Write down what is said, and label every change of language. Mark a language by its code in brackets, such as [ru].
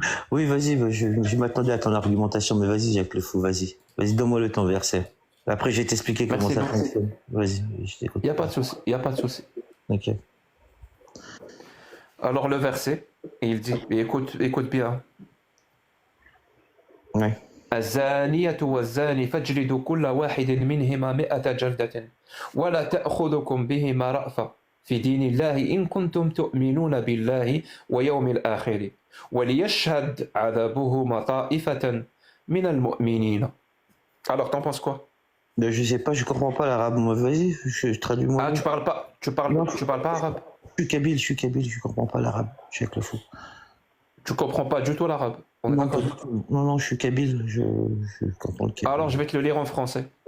[fr] Oui, vas-y, je m'attendais à ton argumentation, mais vas-y, Jacques Le Fou, vas-y. Vas-y, donne-moi ton verset. Après, je vais t'expliquer comment ça fonctionne. Vas-y, je t'écoute. Il n'y a pas de souci. Ok. Alors, le verset, il dit, écoute bien. Ouais. [ar] الزانية والزاني فاجلدوا كل واحد منهما 100 جلدة ولا تأخذكم بهما رأفة في دين الله إن كنتم تؤمنون بالله ويوم الآخر وليشهد عذابهما طائفة من المؤمنين. [fr] Alors, t'en penses quoi? Je sais pas, je comprends pas l'arabe. Moi, vas-y, je traduis moi. Ah, tu parles pas arabe? Je suis kabyle, je comprends pas l'arabe. Je suis avec le fou. Tu comprends pas du tout l'arabe? Non, je suis kabyle, je comprends le kabyle. Alors, je vais te le lire en français.